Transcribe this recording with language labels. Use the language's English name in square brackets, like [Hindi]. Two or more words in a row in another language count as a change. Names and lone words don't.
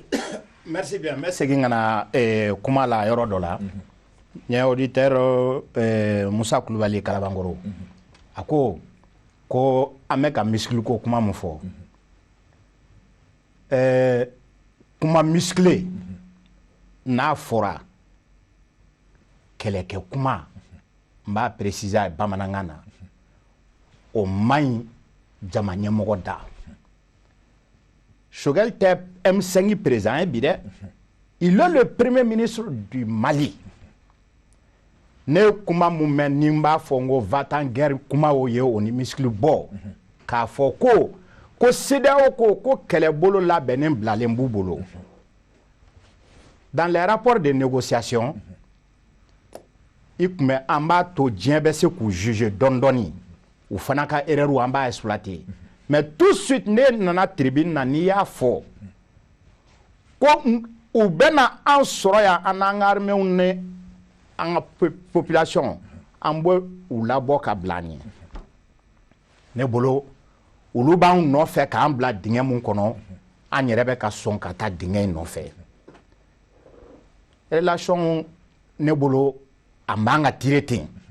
[French] Merci bien [Bambara] n bɛ segin ka na kuma la yɔrɔ dɔ la n ye auditeur Musa Kulubali Kalabankɔrɔ a ko an bɛ ka muscle ko kuma min fɔ kuma musclé n'a fɔra kɛlɛkɛ kuma n b'a préciser bamanankan na o man ɲi jama ɲɛmɔgɔ da Sogɛli tɛ M5 président ye bi dɛ [French] il est le premier ministre du Mali [Bambara] ne kuma mun mɛn ni n b'a fɔ n ko [French] va-t-en guerre [Bambara] kuma o ye o ni muscle bɔ k'a fɔ ko CEDEAO ko kɛlɛbolo labɛnnen bilalen b'u bolo [French] dans les rapports de négociation [Bambara] i kun bɛ an b'a to diɲɛ bɛ se k'u juger dɔɔni dɔɔni u fana ka erreur an b'a exploiter [French] mais tout de suite [Bambara] ne nana tribune na n'i y'a fɔ ko u bɛna an sɔrɔ yan an n'an ka armées ni an ka population an bɛ u labɔ ka bila an ɲɛ ne bolo olu b'an nɔfɛ k'an bila dingɛ mun kɔnɔ an yɛrɛ bɛ ka sɔn ka taa dingɛ in nɔfɛ relation ne bolo a man ka tirer ten